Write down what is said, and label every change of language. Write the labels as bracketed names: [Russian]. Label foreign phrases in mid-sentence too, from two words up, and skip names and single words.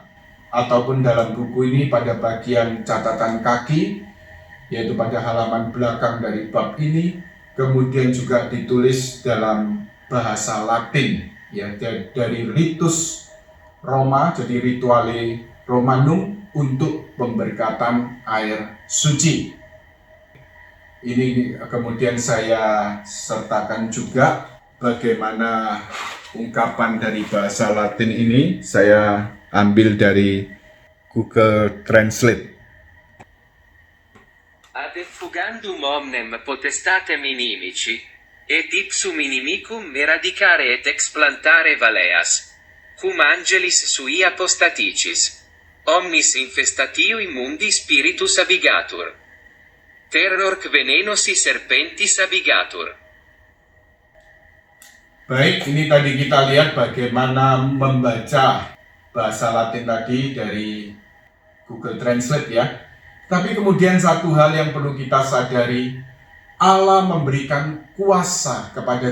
[Indonesian] Ataupun dalam buku ini pada bagian catatan kaki, yaitu pada halaman belakang dari bab ini, kemudian juga ditulis dalam bahasa Latin, ya, dari ritus Roma, jadi [Latin] rituale Romanum [Indonesian] untuk pemberkatan air suci. Ini kemudian saya sertakan juga bagaimana ungkapan dari bahasa Latin ini saya ambil dari Google Translate. [Latin] Ad effugandum omnem potestatem inimici, Et ipsum inimicum eradicare et explantare valeas, cum angelis sui apostaticis. Omnis infestatio immundi spiritus abigatur. Terror venenosi serpentis abigatur. [Indonesian] Baik, ini tadi kita lihat bagaimana membaca bahasa Latin tadi dari Google Translate ya. Tapi kemudian satu hal yang perlu kita sadari, Allah memberikan kuasa kepada